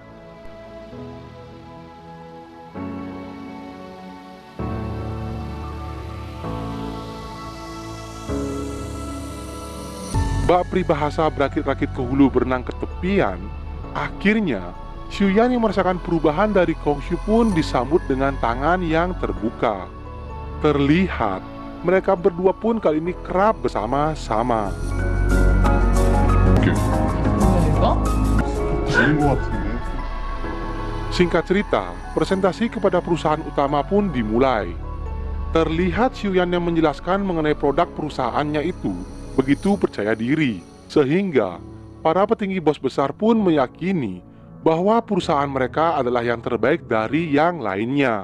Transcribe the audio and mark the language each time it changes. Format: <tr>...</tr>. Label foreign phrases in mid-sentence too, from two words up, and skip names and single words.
<id>Bak peribahasa berakit-rakit ke hulu berenang ke tepian. Akhirnya, Xiuyan yang merasakan perubahan dari Kongshu pun disambut dengan tangan yang terbuka. Terlihat, mereka berdua pun kali ini kerap bersama-sama.</id> <ko>오케이. 뭐야 아닌 것 같은데.</ko> <id>Singkat cerita, presentasi kepada perusahaan utama pun dimulai. Terlihat Xiuyan yang menjelaskan mengenai produk perusahaannya itu begitu percaya diri, sehingga para petinggi bos besar pun meyakini bahwa perusahaan mereka adalah yang terbaik dari yang lainnya.</id>